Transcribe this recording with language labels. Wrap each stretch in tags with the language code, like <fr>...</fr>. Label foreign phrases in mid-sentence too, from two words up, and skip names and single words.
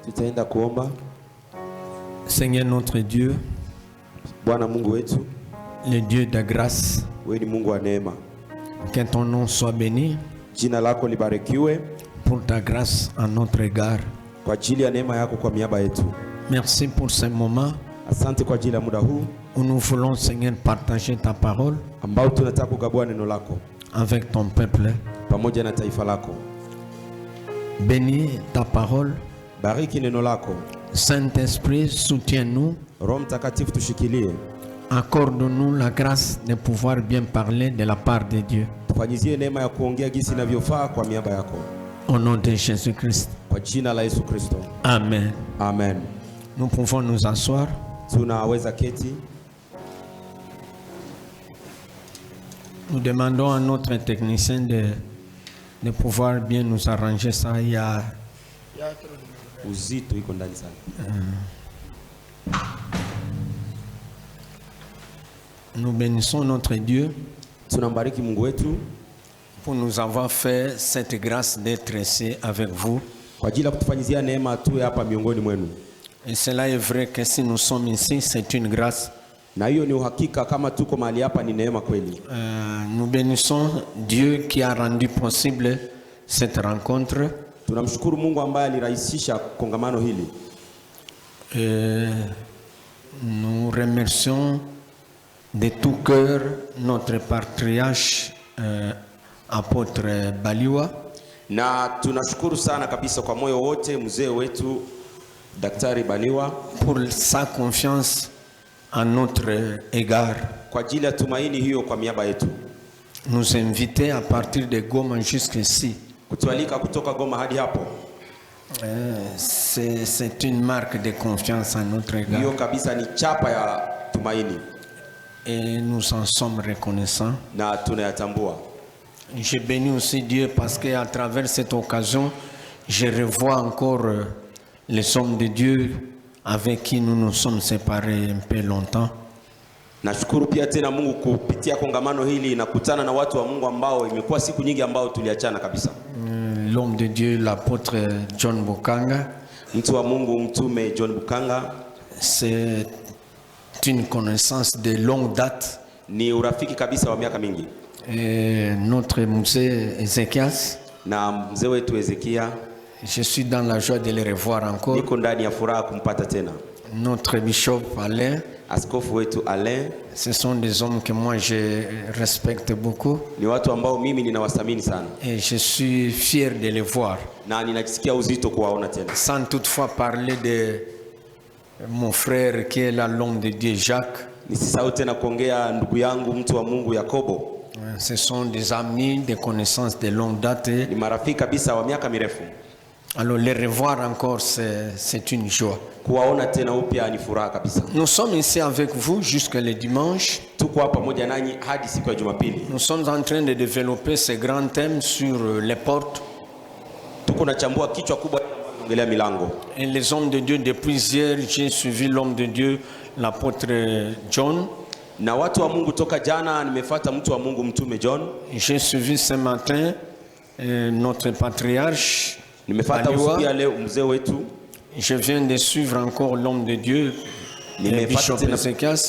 <sw>Tutaenda kuomba.</sw> <fr>Seigneur notre Dieu,</fr> <sw>Bwana Mungu wetu,</sw> <fr>le Dieu de grâce,</fr> <sw>wewe ni Mungu wa neema.</sw> <fr>que ton nom soit béni</fr> <sw>Jina lako libarikiwe</sw> <fr>pour ta grâce en notre égard.</fr> <sw>kwa ajili ya neema yako kwa miaba yetu.</sw> <fr>Merci pour ce moment</fr> <sw>Asante kwa ajili ya muda huu</sw> <fr>où nous voulons, Seigneur, partager ta parole</fr> <sw>ambao tunataka kugabua neno lako</sw> <fr>avec ton peuple.</fr> <sw>pamoja na taifa lako.</sw> <fr>Bénis ta parole.</fr> <sw>Bariki neno lako.</sw> <fr>Saint-Esprit, soutiens-nous.</fr> <sw>Roho Mtakatifu tushikilie.</sw> <fr>Accorde-nous la grâce de pouvoir bien parler de la part de Dieu.</fr> <sw>Tufanyizie neema ya kuongea jinsi inavyofaa kwa miaba yako.</sw> <fr>Au nom de Jésus-Christ.</fr> <sw>Kwa jina la Yesu Kristo. Amen. Amen.</sw> <fr>Nous pouvons nous asseoir.</fr> <sw>Tunaweza keti.</sw> <fr>Nous demandons à notre technicien de pouvoir bien nous arranger ça. Il y a</fr> <sw>Uzito iko ndani sana.</sw> <fr>Nous bénissons notre Dieu</fr> <sw>Tunambariki Mungu wetu</sw> <fr>pour nous avoir fait cette grâce d'être ici avec vous.</fr> <sw>kwa ajili ya kutufanyizia neema tu hapa miongoni mwenu.</sw> <fr>Et cela est vrai que si nous sommes ici, c'est une grâce.</fr> <sw>Na hiyo ni uhakika, kama tuko mahali hapa ni neema kweli.</sw> <fr>Nous bénissons Dieu qui a rendu possible cette rencontre.</fr> <sw>Tunamshukuru Mungu ambaye alirahisisha kongamano hili.</sw> <fr>Nous remercions de tout cœur notre patriarche apôtre Baliwa.</fr> <sw>Na tunashukuru sana kabisa kwa moyo wote mzee wetu Daktari Baliwa</sw> <fr>pour sa confiance à notre égard.</fr> <sw>kwa ajili ya tumaini hiyo kwa miaba yetu.</sw> <fr>Nous inviter à partir de Goma jusqu'ici.</fr> <sw>Kutualika kutoka Goma hadi hapo.</sw> <fr>C'est une marque de confiance à notre égard.</fr> <sw>Hiyo kabisa ni chapa ya tumaini.</sw> <fr>Et nous en sommes reconnaissants.</fr> <sw>Na tunayatambua.</sw> <fr>Je bénis aussi Dieu parce qu'à travers cette occasion, je revois encore les hommes de Dieu avec qui nous nous sommes séparés un peu longtemps.</fr> <sw>Nashukuru pia tena Mungu kupitia kongamano hili nakutana na watu wa Mungu ambao imekuwa siku nyingi ambao tuliachana kabisa.</sw> <fr>L'homme de Dieu, l'apôtre John Bukanga.</fr> <sw>Mtu wa Mungu mtume John Bukanga.</sw> <fr>C'est une connaissance de longue date.</fr> <sw>Ni urafiki kabisa wa miaka mingi.</sw> <fr>Et notre musée Ezekias.</fr> <sw>Na mzee wetu Ezekia.</sw> <fr>Je suis dans la joie de le revoir encore.</fr> <sw>Niko ndani ya furaha kumpata tena.</sw> <fr>Notre bishop Alain.</fr> <sw>Askofu wetu Alain.</sw> <fr>Ce sont des hommes que moi je respecte beaucoup.</fr> <sw>Ni watu ambao mimi ninawathamini sana.</sw> <fr>Et je suis fier de les voir.</fr> <sw>Na ninajisikia uzito kuwaona tena.</sw> <fr>Sans toutefois parler de mon frère qui est là, l'homme de Dieu Jacques.</fr> <sw>Nisisahau tena kuongea ndugu yangu mtu wa Mungu Yakobo.</sw> <fr>Ce sont des amis, des connaissances de longue date.</fr> <sw>Ni marafiki kabisa wa miaka mirefu.</sw> <fr>Alors les revoir encore, c'est une joie.</fr> <sw>Kuwaona tena upya ni furaha kabisa.</sw> <fr>Nous sommes ici avec vous jusqu'à le dimanche.</fr> <sw>Tuko hapa pamoja nanyi hadi siku ya Jumapili.</sw> <fr>Nous sommes en train de développer ce grand thème sur les portes.</fr> <sw>Tuko nachambua kichwa kubwa ongelea milango.</sw> <fr>Et les hommes de Dieu depuis hier, j'ai suivi l'homme de Dieu, l'apôtre John.</fr> <sw>Na watu wa Mungu toka jana nimefuata mtu wa Mungu mtume John.</sw> <fr>J'ai suivi ce matin notre patriarche.</fr> <sw>Nimefuata usiku ya leo mzee wetu.</sw> <fr>Je viens de suivre encore l'homme de Dieu, le bishop Ezekias.</fr>